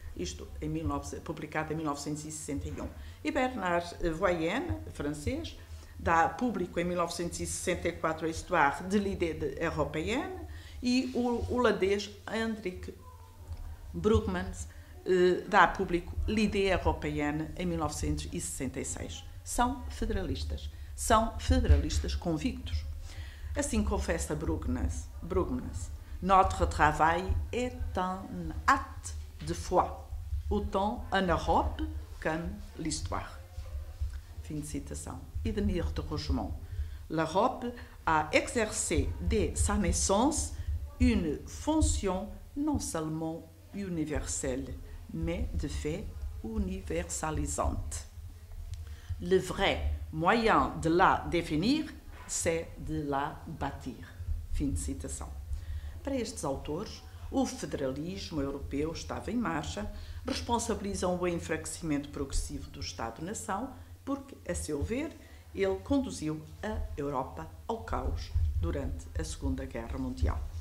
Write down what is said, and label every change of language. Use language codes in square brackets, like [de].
[pt] Isto publicado em 1961. E Bernard Voyen, francês, dá público em 1964 a Histoire de l'idée européenne, e o holandês Hendrik Brugmans dá público l'idée européenne em 1966. São federalistas convictos. Assim confessa [fr] Brugmans, notre travail est un acte de foi, autant en Europe qu'en l'histoire. Fin de citation. Et Denis de Rougemont. L'Europe a exercé dès sa naissance une fonction non seulement universelle, mais de fait universalisante. Le vrai moyen de la définir, c'est de la bâtir. [pt] Fim de citação. Para estes autores, o federalismo europeu estava em marcha, responsabilizam o enfraquecimento progressivo do Estado-nação, porque, a seu ver, ele conduziu a Europa ao caos durante a Segunda Guerra Mundial.